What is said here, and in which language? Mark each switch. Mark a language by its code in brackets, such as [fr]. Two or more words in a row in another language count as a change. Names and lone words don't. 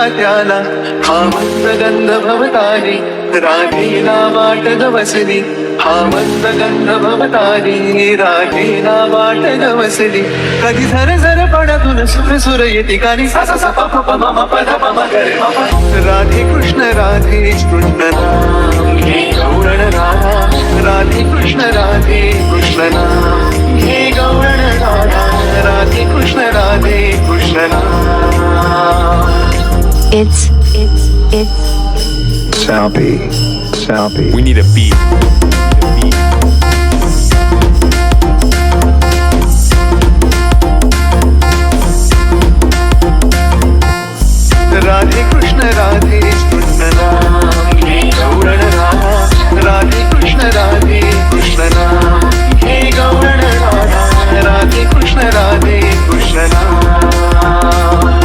[mr] त्याला हा मंद गंध भवतारी राधेला वाट गवसली हा मंद गंध भवतारी राधेला वाट गवसली कधी झर झर पडतून सुर सुर येते कानी सा सा सा प प प म म प ध प म ग रे म प. राधे कृष्ण नाम घे गौरण राधा राधे कृष्ण नाम घे गौरण राधा राधे कृष्ण नाम. [en] It's Sappy. We need a beat. [mr] राधे कृष्ण नाम घे गौरण राधा राधे कृष्ण नाम घे गौरण राधा राधे कृष्ण नाम.